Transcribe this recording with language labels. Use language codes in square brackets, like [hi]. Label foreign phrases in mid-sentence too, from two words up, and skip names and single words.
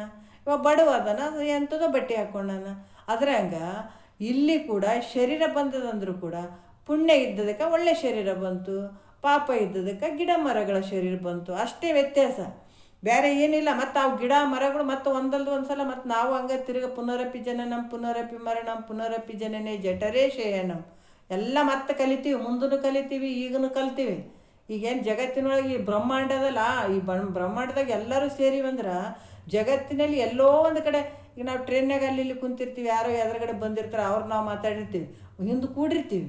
[kn] ಇವಾಗ ಬಡವ ಅದನ, ಎಂಥದೋ ಬಟ್ಟೆ ಹಾಕ್ಕೊಂಡಾನ. ಅದ್ರಂಗ ಇಲ್ಲಿ ಕೂಡ ಶರೀರ ಬಂದದಂದ್ರೂ ಕೂಡ ಪುಣ್ಯ ಇದ್ದದಕ್ಕೆ ಒಳ್ಳೆ ಶರೀರ ಬಂತು, ಪಾಪ ಇದ್ದದಕ್ಕೆ ಗಿಡ ಮರಗಳ ಶರೀರ ಬಂತು, ಅಷ್ಟೇ ವ್ಯತ್ಯಾಸ, ಬೇರೆ ಏನಿಲ್ಲ. ಮತ್ತು ಅವು ಗಿಡ ಮರಗಳು ಮತ್ತು ಒಂದಲ್ದು ಒಂದು ಸಲ ಮತ್ತು ನಾವು ಹಂಗೆ ತಿರುಗ [sa] ಪುನರಪಿ ಜನನಂ ಪುನರಪಿ ಮರಣಂ ಪುನರಪಿ ಜನನೇ ಜಠರೇ ಶಯನಂ. [kn] ಎಲ್ಲ ಮತ್ತೆ ಕಲಿತೀವಿ, ಮುಂದೂ ಕಲಿತೀವಿ, ಈಗನೂ ಕಲಿತೀವಿ. ಈಗೇನು ಜಗತ್ತಿನೊಳಗೆ ಈ ಬ್ರಹ್ಮಾಂಡ ಅದಲ್ಲ, ಈ ಬ್ರಹ್ಮಾಂಡದಾಗ ಎಲ್ಲರೂ ಸೇರಿ ಬಂದ್ರೆ ಜಗತ್ತಿನಲ್ಲಿ ಎಲ್ಲೋ ಒಂದು ಕಡೆ, ಈಗ ನಾವು ಟ್ರೈನ್ನಾಗ ಅಲ್ಲಿ ಇಲ್ಲಿ ಕುಂತಿರ್ತೀವಿ, ಯಾರೋ ಎದುರುಗಡೆ ಬಂದಿರ್ತಾರೆ, ಅವ್ರು ನಾವು ಮಾತಾಡಿರ್ತೀವಿ, ಹಿಂದೆ ಕೂಡಿರ್ತೀವಿ.